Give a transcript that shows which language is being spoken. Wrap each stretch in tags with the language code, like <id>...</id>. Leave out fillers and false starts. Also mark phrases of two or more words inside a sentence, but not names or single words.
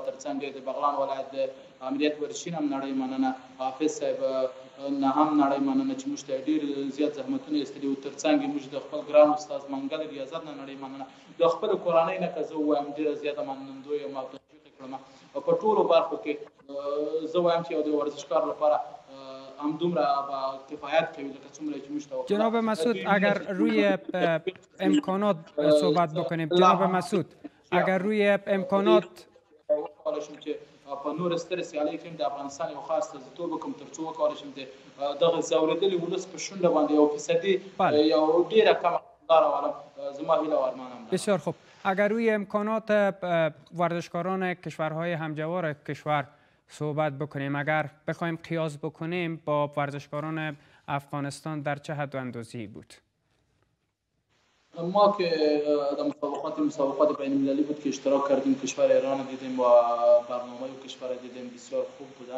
<ps>تر څنګ د بغلان ولایت د امنیت ورشین هم نړۍ مننه، حافظ صاحب نه هم نړۍ مننه چې موږ ته ډېر زیات زحمتونه ایستلي وو. تر څنګ موږ د خپل ګران استاد منګل ریاضت نه نړۍ مننه، د خپل کورنۍ نه که زه ووایم ډېره زیاته منندوی یم او تشویق یې کړم. په ټولو برخو کې زه وایم چې یو د ورزشکار لپاره همدومره کفایت کوي لکه څومره چې موږ ته.</ps> <fa>جناب مسعود اگر روی امکانات صحبت بکنیم، جناب مسعود اگر روی امکانات</fa> <ps>چې په نور ستر سیالۍ کې د افغانستان یو خاص استازیتوب وکړم تر څو وکولی شم دغه ځورېدلي ولس په شونډه باندې یو فیصدي یو ډېره کمه مقدار راولم. زما هیله و ارمانم.</ps> <fa>بسیار خوب. اگر روی امکانات ورزشکاران کشورهای همجوار کشور صحبت بکنیم، اگر بخوایم قیاس بکنیم با ورزشکاران افغانستان در چه حد و اندازه‌ای بود؟ ما که در مسابقات بین المللی بود که اشتراک کردیم، کشور ایران دیدیم و برنامه و کشور دیدیم بسیار خوب بودن.</fa>